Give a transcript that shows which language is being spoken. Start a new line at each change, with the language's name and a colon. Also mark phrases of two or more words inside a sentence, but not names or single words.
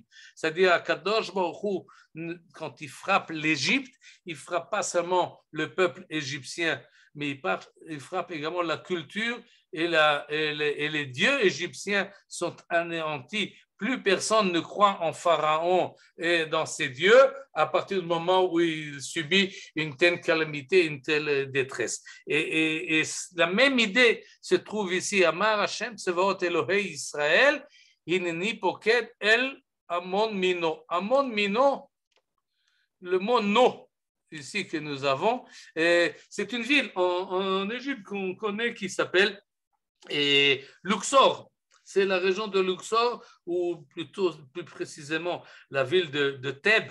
French: C'est-à-dire, à
Hebrew: קדוש ברוך הוא,
French: quand il frappe l'Égypte, il ne frappe pas seulement le peuple égyptien, mais il frappe également la culture et les dieux égyptiens sont anéantis. Plus personne ne croit en Pharaon et dans ses dieux à partir du moment où il subit une telle calamité, une telle détresse. Et la même idée se trouve ici.
Hebrew: אמר השם צבאות אלהי ישראל הנני פוקד אל אמון מנא. אמון מנא,
French: le mot No, ici que nous avons, c'est une ville en Égypte qu'on connaît qui s'appelle Luxor. C'est la région de Luxor, ou plutôt plus précisément la ville de Thèbes.